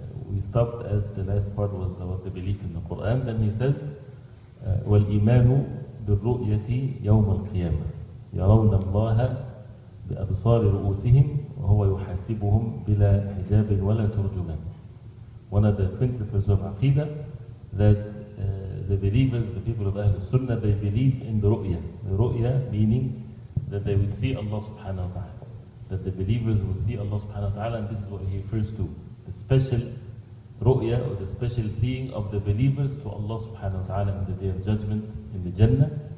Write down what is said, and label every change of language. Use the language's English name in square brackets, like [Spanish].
[English] We stopped at the last part was about the belief in the Quran. Then he says, [Arabic] وَالْإِيمَانُ بِالرُّؤْيَةِ يَوْمَ الْقِيَامَةِ يَرَوْنَ اللَّهَ بأبصار رؤوسهم وهو يحاسبهم بلا حجاب ولا ترجمان. [English] One of the principles of Aqidah that the believers, the people of Ahl Sunnah, they believe in the ru'ya. The ru'ya meaning that they will see Allah subhanahu wa ta'ala. That the believers will see Allah subhanahu wa ta'ala, and this is what he refers to. The special ru'ya or the special seeing of the believers to Allah subhanahu wa ta'ala in the day of judgment in the Jannah.